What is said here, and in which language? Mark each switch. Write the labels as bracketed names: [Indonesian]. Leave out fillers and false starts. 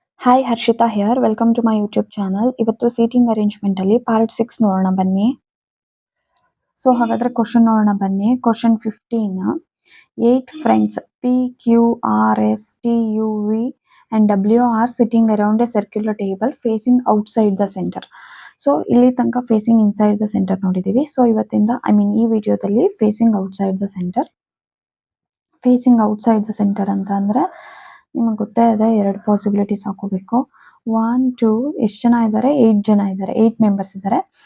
[English] Hi Harshita here welcome to my YouTube channel. [Kannada] ಇವತ್ತು seating arrangement ಅಲ್ಲಿ part 6 ನೋಡೋಣ ಬನ್ನಿ. ಸೊ ಹಾಗಾದ್ರೆ ಕ್ವಶನ್ ನೋಡೋಣ ಬನ್ನಿ. [English] Question 15 8 friends P Q R S T U V and W are sitting around a circular table facing outside the center. [Kannada] So ಇಲ್ಲಿ ತನಕ facing inside the centre ನೋಡಿದೀವಿ. So ಇವತ್ತಿಂದ ಈ ವಿಡಿಯೋದಲ್ಲಿ facing outside the centre. Facing outside the centre ಅಂತ ಅಂದ್ರೆ ನಿಮಗೆ ಗೊತ್ತೇ ಇದೆ, ಎರಡು ಪಾಸಿಬಿಲಿಟೀಸ್ ಹಾಕೋಬೇಕು. 1 2 ಎಷ್ಟು ಜನ ಇದ್ದಾರೆ? 8 ಜನ ಇದ್ದಾರೆ, 8 ಮೆಂಬರ್ಸ್ ಇದ್ದಾರೆ.